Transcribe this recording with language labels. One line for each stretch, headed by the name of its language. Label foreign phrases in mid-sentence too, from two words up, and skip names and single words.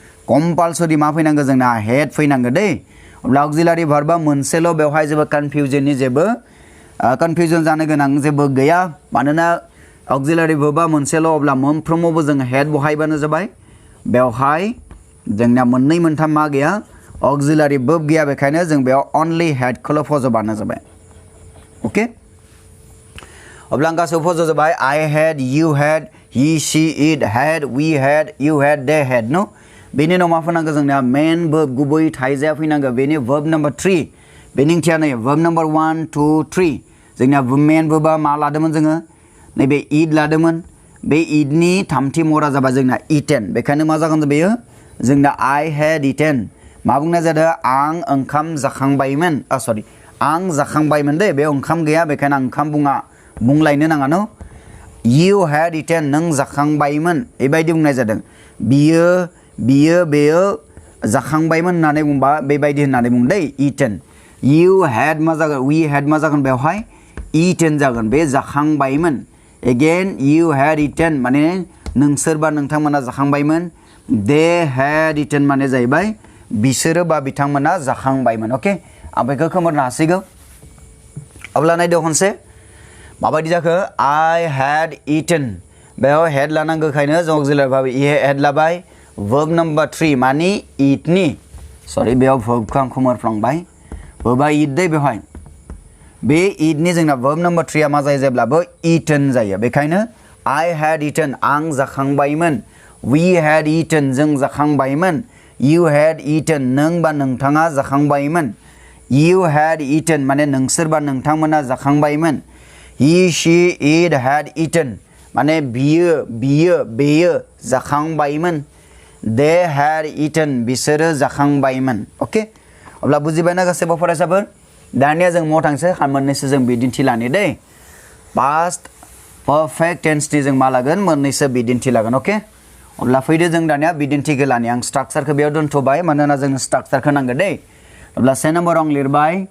Bodo: कम्पालसरि मा फैनांगौ जोंना हेड फैनांगौ दै अब्ला
English: auxiliary verb
Bodo: मोनसेल' बेवहाय जेबो कन्फ्यूजननि जेबो कन्फ्यूजन जानो गोनां जेबो गैया मानोना
English: auxiliary verb
Bodo: मोनसेल' अब्ला मोनफ्रोमावबो जों हेड बहायबानो जाबाय बेवहाय जोंना मोननै मोनथाम मा गैया
English: auxiliary verb
Bodo: गैया बेखायनो जों बेयाव ओनलि हेडखौल' फज'बानो जाबाय ओके अब्ला आं गासैबो फज'जोबबाय
English: I had you had he she it had we had you had they had
Bodo: no बेनि उनाव मा फैनांगौ जोंना
English: main verb
Bodo: गुबै थाइजाया फैनांगौ बेनि
English: verb number 3
Bodo: बेनि ओंथिया नै
English: verb number 1 2 3
Bodo: जोंना
English: main verb
Bodo: मा लादोंमोन जोङो नैबे इट लादोंमोन बे इटनि थामथि महरा जाबाय जोंना इटेन बेखायनो मा जागोन बेयो जोंना
English: I had eaten
Bodo: मा बुंनाय जादों आं ओंखाम जाखांबायमोन सरि आं जाखांबायमोन दे बे ओंखाम गैया बेखायनो आं ओंखाम बुंलायनो नाङा न
English: You had eaten
Bodo: नों जाखांबायमोन बेबायदि बुंनाय जादों बियो बेयो जाखांबायमोन होननानै बुंबा बेबायदि होननानै बुंदों
English: eaten You had
Bodo: मा जागोन
English: we had
Bodo: मा जागोन बेवहाय eaten जागोन बे जाखांबायमोन again
English: you had eaten
Bodo: माने नोंसोर बा नोंथांमोना जाखांबायमोन
English: they had eaten
Bodo: माने जाहैबाय बिसोरो बा बिथांमोना जाखांबायमोन ओके आं बेखौ खोमोरनो हासिगौ अब्ला नायदो खनसे माबायदि जाखो I
English: had eaten
Bodo: बेयाव हेड लानांगौखायनो जों
English: auxiliary verb
Bodo: हेड लाबाय
English: verb number 3
Bodo: माने इटनि सरि बेयाव वर्बखौ आं खोमोरफ्लांबाय वर्बा इट दै बेवहाय बे इटनि जोंना
English: verb number 3
Bodo: आ मा जायो जेब्लाबो eaten जायो बेखायनो
English: I had eaten
Bodo: आं जाखांबायमोन
English: we had eaten
Bodo: जों जाखांबायमोन
English: You had eaten
Bodo: नों बा नोंथाङा जाखांबायमोन
English: You had eaten
Bodo: माने नोंसोर बा नोंथांमोना जाखांबायमोन
English: He she it had eaten
Bodo: माने बेयो जाखांबायमोन
English: They had eaten
Bodo: बिसोरो जाखांबायमोन ओके अब्ला बुजिबायना गासैबो फरायसाफोर दानिया जों माव थांसै मोननैसो जों बिदिन्थि लानि दै
English: past perfect
Bodo: टेन्सनि जों मा लागोन मोननैसो बिदिन्थि लागोन ओके अब्ला फैदो जों दानिया बिदिन्थिखौ लानि आं स्ट्राक्चारखौ बेयाव दोनथ'बाय मानोना जोंनो स्ट्राक्चारखौ नांगौ दै अब्ला से नम्बराव आं लिरबाय